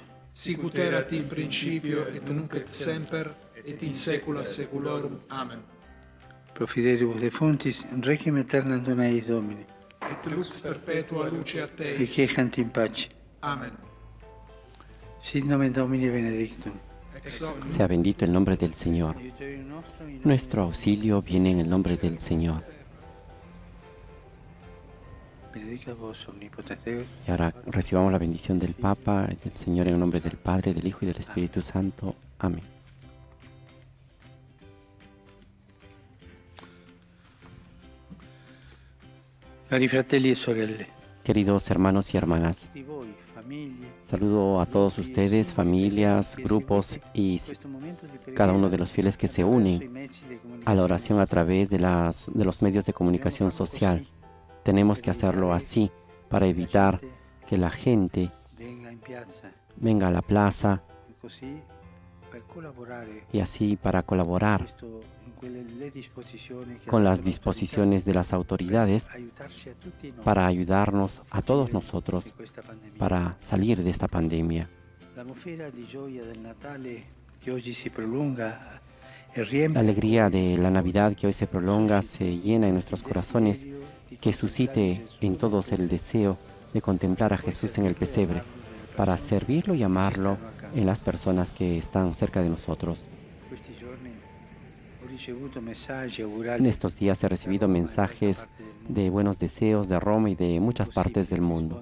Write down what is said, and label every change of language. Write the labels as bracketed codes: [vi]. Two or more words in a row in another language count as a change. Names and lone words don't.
[la] Sic ut erat in principio et nunc et semper et in saecula saeculorum. Amen. Pro fidelibus defunctis, requiem aeternam dona eis Domine. Et lux perpetua luce a Teis. Requiescant in pace. Amen. Sit nomen Domini benedictum. Ex hoc nunc [es] Sea bendito el nombre del Señor. Nuestro auxilio viene en el nombre del Señor. [la] Benedicat vos omnipotens Deus, [es] Y ahora recibamos la bendición del Papa y del Señor en el nombre del Padre, del Hijo y del Espíritu Santo. Amén. [it] cari fratelli e sorelle. [es] Queridos hermanos y hermanas, [it] Di voi, famiglie, [es] saludo a todos ustedes, familias, grupos y cada uno de los fieles que se unen a la oración a través de los medios de comunicación social. Tenemos que hacerlo así para evitar que la gente [it] venga in piazza, [es] venga a la plaza [it] così per collaborare [es] y así para colaborar [it] in quelle le disposizioni che [es] con las [it] danno [es] disposiciones de las autoridades [it] aiutarci a tutti noi [es] para ayudarnos a todos nosotros [it] di questa pandemia. [es] para salir de esta pandemia. [it] L'atmosfera di gioia del Natale che oggi si prolunga e [es] La [it] riempie [es] alegría de la Navidad que hoy se prolonga se llena en nuestros corazones que suscite en todos el deseo de contemplar a Jesús en el pesebre, para servirlo y amarlo en las personas que están cerca de nosotros. En estos días he recibido mensajes de buenos deseos de Roma y de muchas partes del mundo.